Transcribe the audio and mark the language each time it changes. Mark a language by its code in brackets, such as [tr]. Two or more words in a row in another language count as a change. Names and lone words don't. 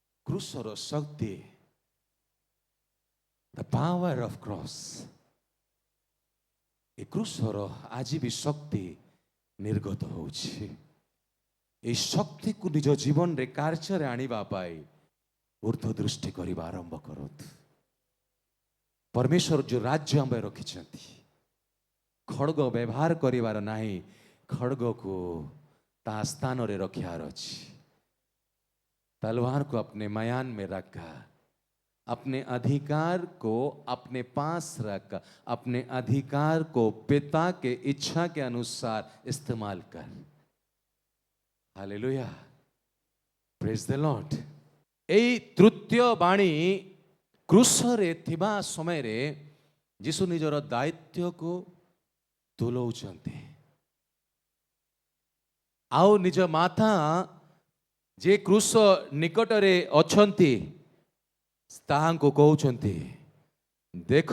[or] କ୍ରୁଶର ଶକ୍ତି, [en] the power of cross, [or] ଏ କ୍ରୁଶର ଆଜି ବି ଶକ୍ତି ନିର୍ଗତ ହେଉଛି। এই ଶକ୍ତିକୁ ନିଜ ଜୀବନରେ କାର୍ଯ୍ୟରେ ଆଣିବା ପାଇଁ ଉର୍ଦ୍ଧ୍ୱ ଦୃଷ୍ଟି କରିବା ଆରମ୍ଭ କରନ୍ତୁ। ପରମେଶ୍ୱର ଯେଉଁ ରାଜ୍ୟ ଆମ ରଖିଛନ୍ତି, ଖଡ଼ଗ ବ୍ୟବହାର କରିବାର ନାହିଁ, ଖଡ଼ଗକୁ ତା ସ୍ଥାନରେ ରଖିବାର ଅଛି। [hi] तलवार को अपने मयान में रखा, अपने अधिकार को अपने पास रख, अपने अधिकार को पिता के इच्छा के अनुसार इस्तेमाल कर। हालेलुया, [en] praise the Lord. [or] ଏଇ ତୃତୀୟ ବାଣୀ କ୍ରୁଶରେ ଥିବା ସମୟରେ ଯୀଶୁ ନିଜର ଦାୟିତ୍ୱକୁ ତୁଲଉଛନ୍ତି, ଆଉ ନିଜ ମାତା ଯେ କ୍ରୁଶ ନିକଟରେ ଅଛନ୍ତି ତାହାଙ୍କୁ କହୁଛନ୍ତି, ଦେଖ।